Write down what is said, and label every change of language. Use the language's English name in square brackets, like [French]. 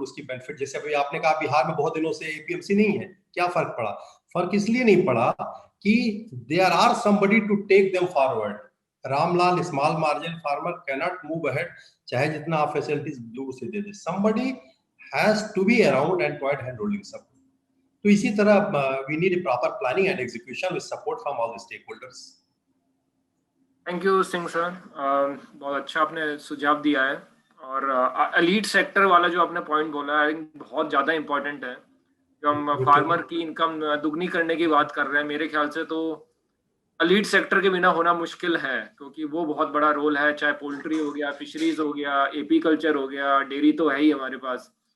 [Hindi] उसकी बेनिफिट, जैसे अभी आपने कहा बिहार में बहुत दिनों से एपीएमसी नहीं है, क्या फर्क पड़ा? फर्क इसलिए नहीं पड़ा कि [English] There are somebody to take them forward. Ramlal small margin farmer can not move ahead, [Hindi] चाहे जितना आप फैसिलिटीज दूर से दे दे, [English] somebody has to be around and provide hand holding support. [Hindi] तो इसी तरह [English] we need a proper planning and execution with support from all the stakeholders. [Hindi] Thank you Singh sir, बहुत अच्छा आपने सुझाव दिया है। और एलीट सेक्टर वाला जो आपने पॉइंट बोला है बहुत ज़्यादा इम्पोर्टेंट है। जो हम फार्मर की इनकम दुगनी करने की बात कर रहे हैं, मेरे ख्याल से तो एलीट सेक्टर के बिना होना मुश्किल है, क्योंकि वो बहुत बड़ा रोल है, चाहे पोल्ट्री हो गया, फिशरीज हो गया, एपी कल्चर हो गया, डेयरी तो है ही हमारे पास।